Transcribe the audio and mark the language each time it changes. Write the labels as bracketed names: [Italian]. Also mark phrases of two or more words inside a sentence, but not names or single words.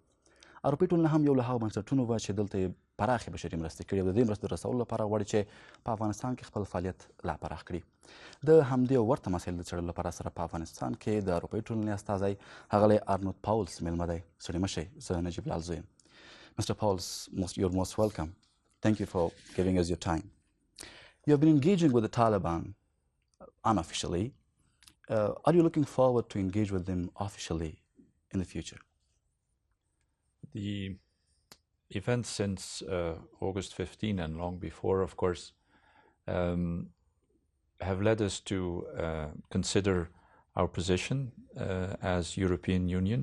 [Pashto] اروپايي ټولنه هم یو له هغو بنسټونو وه چې دلته یې پراخې بشري مرستې کړي او د دې مرستو رسولو لپاره غواړي چې په افغانستان کې خپل فعالیت لا پراخ کړي. د همدې او ورته مسایلو د څېړلو لپاره سره په افغانستان کې د اروپايي ټولنې استازی ښاغلی ارنوټ پاولس میلمه دی. ستړي مه شئ، زه نجیب لال زوی یم. [English] Mr. Pauwels, you're most welcome. Thank you for giving us your time. You have been engaging with the Taliban unofficially. Are you looking forward to engage with them officially in the future? The events since August 15 and long before, of course, have led us to consider our position as European Union.